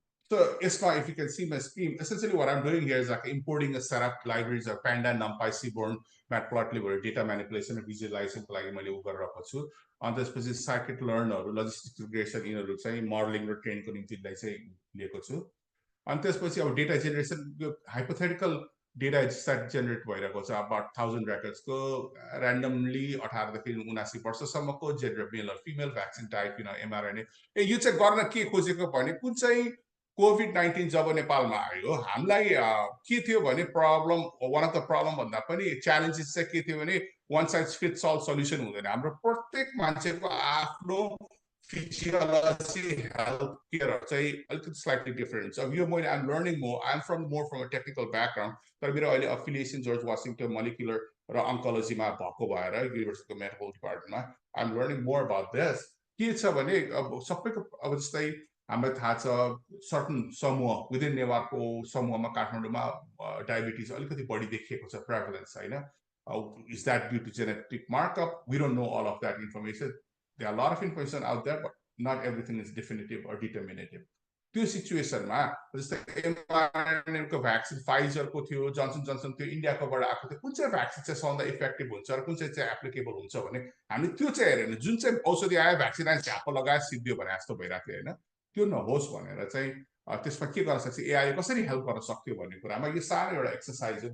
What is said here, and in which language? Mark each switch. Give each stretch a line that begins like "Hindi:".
English: So if you can see my screen, essentially what I'm doing here is like importing a setup libraries of Panda, NumPy, Seaborn, Matplotlib, or data manipulation and visualization
Nepali: को लागि मैले गरिरहेको छु। अनि त्यसपछि scikit-learnहरू, logistics regression यिनीहरू चाहिँ modelling र ट्रेनको निम्ति चाहिँ लिएको छु। अनि त्यसपछि अब डेटा जेनेरेसन, यो हाइपोथेटिकल डेटा सेट जेनेरेट भइरहेको छ। अबाउट 1000 रेकर्ड्सको ऱ्यान्डमली 18 देखि 79 वर्षसम्मको जेन्डर, मेल र फिमेल, भ्याक्सिन टाइप, mRNA। यो चाहिँ गर्न के खोजेको भने, कुन चाहिँ COVID-19 जब नेपालमा आयो हामीलाई के थियो भने problem,
English: one of the problem
Nepali: भन्दा पनि च्यालेन्जेस चाहिँ के थियो भने
English: one size fits all solution
Nepali: हुँदैन। हाम्रो प्रत्येक मान्छेको आफ्नो physiology, healthcare चाहिँ अलिकति
English: slightly different
Nepali: छ. यो मैले
English: I'm learning more. I'm more from a technical background.
Nepali: तर मेरो अहिले affiliation जर्ज वाशिङटन molecular र oncology-मा भएको भएर युनिभर्सिटीको medical department-मा
English: I'm learning more about this.
Nepali: के छ भने अब सबैको अब जस्तै हामीलाई थाहा छ सर्टन समूह विदिन नेवारको समूहमा काठमाडौँमा डायबिटिज अलिकति बढी देखिएको छ प्रेभलेन्स हैन.
English: Is that due to genetic markup? We don't know all of that information. There are a lot of information out there, but not everything is definitive or determinative.
Nepali: त्यो सिचुएसनमा जस्तै एमआरएनएको भ्याक्सिन फाइजरको थियो, जनसन जनसन थियो, इन्डियाकोबाट आएको थियो, कुन चाहिँ vaccine चाहिँ सबभन्दा इफेक्टिभ हुन्छ र कुन चाहिँ एप्लिकेबल हुन्छ भने हामीले त्यो चाहिँ हेरेन. जुन चाहिँ औषधि आयो भ्याक्सिन आयो झ्याप लगायो सिद्धियो भने जस्तो भइरहेको थियो हैन. त्यो नहोस् भनेर चाहिँ त्यसमा के गर्न सक्छ, एआईले कसरी हेल्प गर्न सक्यो भन्ने कुरामा यो सानो एउटा एक्सरसाइज हो.